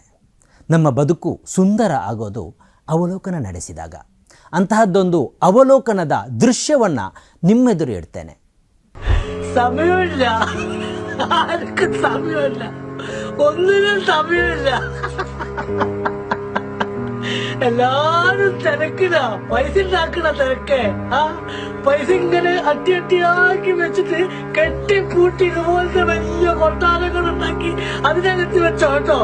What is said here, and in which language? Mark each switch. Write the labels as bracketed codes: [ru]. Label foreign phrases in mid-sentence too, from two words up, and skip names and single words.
[kn] ನಮ್ಮ ಬದುಕು ಸುಂದರ ಆಗೋದು ಅವಲೋಕನ ನಡೆಸಿದಾಗ. ಅಂತಹದ್ದೊಂದು ಅವಲೋಕನದ ದೃಶ್ಯವನ್ನು ನಿಮ್ಮೆದುರು ಇಡ್ತೇನೆ. [ml] സമയമില്ല, ആർക്കും സമയമില്ല, ഒന്നിനും സമയമില്ല. എല്ലാരും തിരക്കിടാ, പൈസ ഉണ്ടാക്കണ തിരക്ക്. പൈസ ഇങ്ങനെ അട്ടിയാക്കി വെച്ചിട്ട് കെട്ടിപ്പൂട്ടി ഇതുപോലത്തെ വലിയ കൊട്ടാരങ്ങൾ ഉണ്ടാക്കി അതിനകത്ത് വെച്ചോട്ടോ.